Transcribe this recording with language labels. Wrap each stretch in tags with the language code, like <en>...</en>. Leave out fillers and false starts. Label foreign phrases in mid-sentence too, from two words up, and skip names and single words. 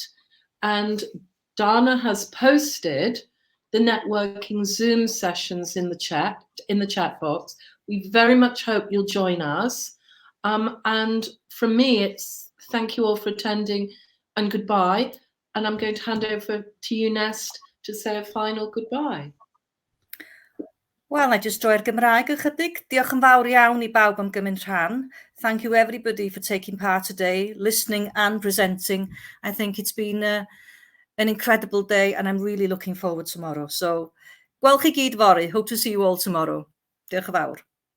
<en>And Dana has posted the networking Zoom sessions in the chat box. We very much hope you'll join us. And from me, it's thank you all for attending and goodbye. And I'm going to hand over to you, Nest, to say a final goodbye.</en> <cy>Wel, na jyst droi'r Gymraeg ychydig. Diolch yn fawr iawn I bawb am gymryd rhan.</cy> <en>Thank you everybody for taking part today, listening and presenting. I think it's been an incredible day and I'm really looking forward tomorrow. So,</en> <cy>gwelch chi gyd fory.</cy> <en>Hope to see you all tomorrow.</en> <cy>Diolch yn fawr.</cy>